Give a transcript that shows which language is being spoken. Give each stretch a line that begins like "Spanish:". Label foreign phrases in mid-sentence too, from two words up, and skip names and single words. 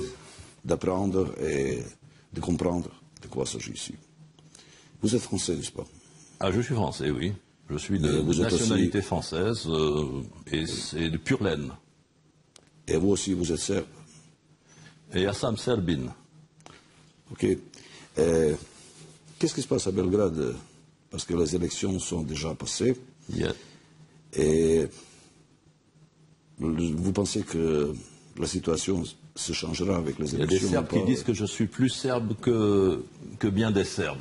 French: d'apprendre et de comprendre de quoi il s'agit ici. Vous êtes français, n'est-ce pas? Ah, je suis français, oui. Je suis de nationalité française et de pure laine. Et vous aussi, vous êtes serbe?
Serbian: Et ja sam Serbin.
French: Ok. Qu'est-ce qui se passe à Belgrade? Parce que les élections sont déjà passées. Yeah. Et vous pensez que la situation se changera avec les élections? Il y a des Serbes qui disent que je suis plus serbe que bien des Serbes.